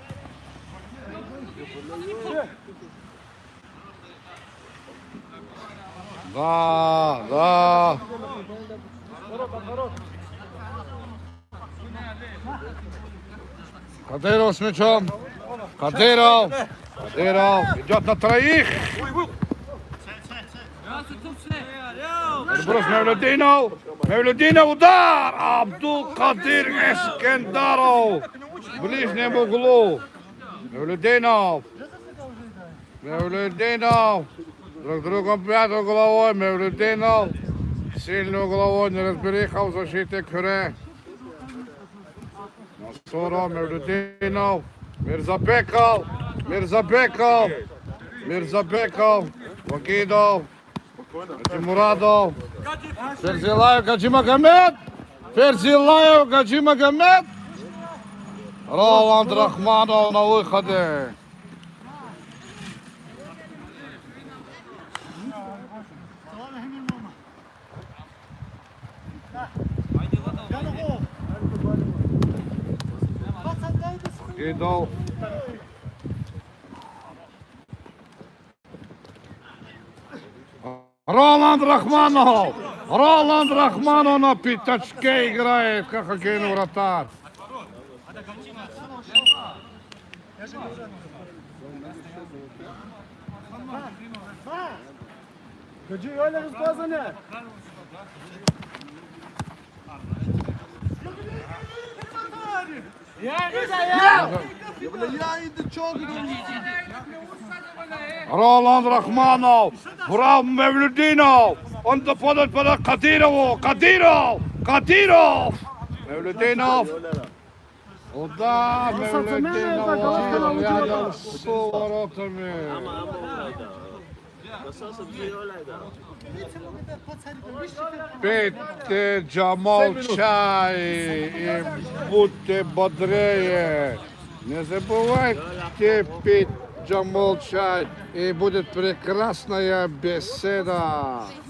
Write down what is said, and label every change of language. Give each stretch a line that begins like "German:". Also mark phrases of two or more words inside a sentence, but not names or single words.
Russian: Да, да. Кадыров с мячом. Кадыров. Кадыров идет на троих. Брус Мевлюдинов. Мевлюдинов удар. Абдул-Кадир Эскендаров. В ближнем углу. Мевлюдинов. Мевлюдинов. Друг другом пятую головой. Мевлюдинов. Сильную головой. Неразбериха в защите Кюре. Насуров. Мевлюдинов. Мирзабеков. Мирзабеков. Мирзабеков. Вагидов. Мурадов. Ферзилаев, Гаджи Магомед. Ферзилаев, Гаджи Магомед. Роланд Рахманов на выходе. Вагидов. Роланд Рахманов! Роланд Рахманов на пятачке играет, как хоккейный вратарь. Гаджи,
Turkish: öyle hızlı ne?
Russian: Роланд Рахманов! Брав Мевлюдинов! Он подает под Кадирову! Кадиров! Кадиров! Мевлюдинов! Удар Мевлюдинов! Рядом с воротами. Пейте Джамал чай и будьте бодрее. Не забывайте пить Джамал чай, и будет прекрасная беседа.